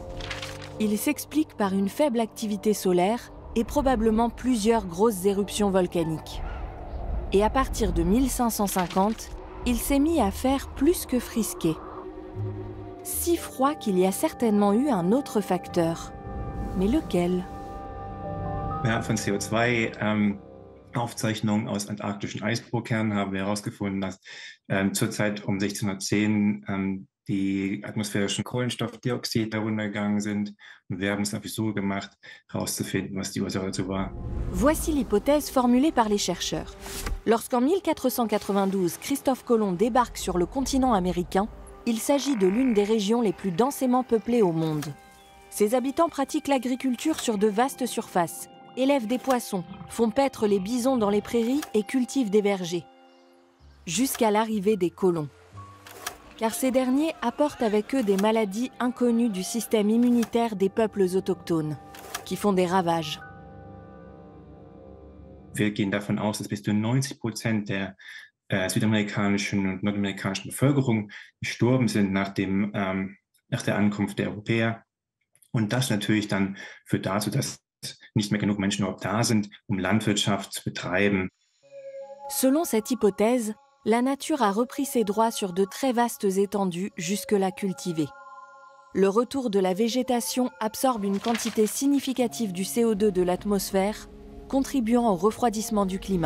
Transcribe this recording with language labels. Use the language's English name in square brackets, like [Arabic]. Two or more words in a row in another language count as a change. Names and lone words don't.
[French] Il s'explique par une faible activité solaire et probablement plusieurs grosses éruptions volcaniques. Et à partir de 1550, il s'est mis à faire plus que frisquer. Si froid qu'il y a certainement eu un autre facteur. Mais lequel? [German] Ja, von CO2-Aufzeichnungen aus antarktischen Eisbohrkernen haben wir herausgefunden, dass zur Zeit um 1610 die atmosphärischen Kohlenstoffdioxid heruntergegangen sind. Und wir haben es natürlich so gemacht, herauszufinden, was die Ursache dazu war. [French] Voici l'hypothèse formulée par les chercheurs. Lorsqu'en 1492, Christophe Colomb débarque sur le continent américain, il s'agit de l'une des régions les plus densément peuplées au monde. Ses habitants pratiquent l'agriculture sur de vastes surfaces, élèvent des poissons, font paître les bisons dans les prairies et cultivent des vergers. Jusqu'à l'arrivée des colons. Car ces derniers apportent avec eux des maladies inconnues du système immunitaire des peuples autochtones, qui font des ravages. [German] Wir gehen davon aus, dass bis zu 90% der südamerikanischen und nordamerikanischen Bevölkerung gestorben sind nach der Ankunft der Europäer. Und das natürlich dann führt dazu, dass nicht mehr genug Menschen überhaupt da sind, um Landwirtschaft zu betreiben. [French] Selon cette hypothèse, la nature a repris ses droits sur de très vastes étendues jusque-là cultivées. Le retour de la végétation absorbe une quantité significative du CO2 de l'atmosphère, contribuant au refroidissement du climat.